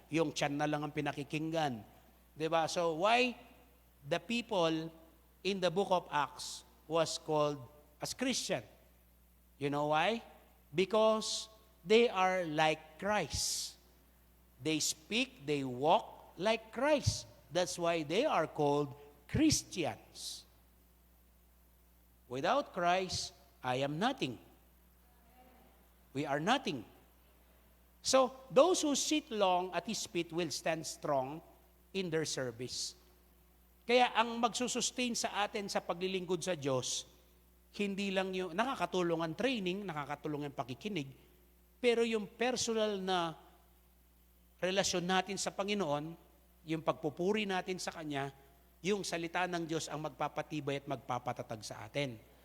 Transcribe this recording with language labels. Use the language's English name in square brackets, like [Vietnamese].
[Filipino] Yung tiyan na lang ang pinakikinggan. Di ba? [English] So why the people in the book of Acts was called as Christian? You know why? Because they are like Christ. They speak, they walk like Christ. That's why they are called Christians. Without Christ, I am nothing. We are nothing. So, those who sit long at His feet will stand strong in their service. [Filipino] Kaya ang magsusustain sa atin sa paglilingkod sa Diyos, hindi lang yung nakakatulong ang training, nakakatulong ang pakikinig, pero yung personal na relasyon natin sa Panginoon, yung pagpupuri natin sa Kanya, yung salita ng Diyos ang magpapatibay at magpapatatag sa atin.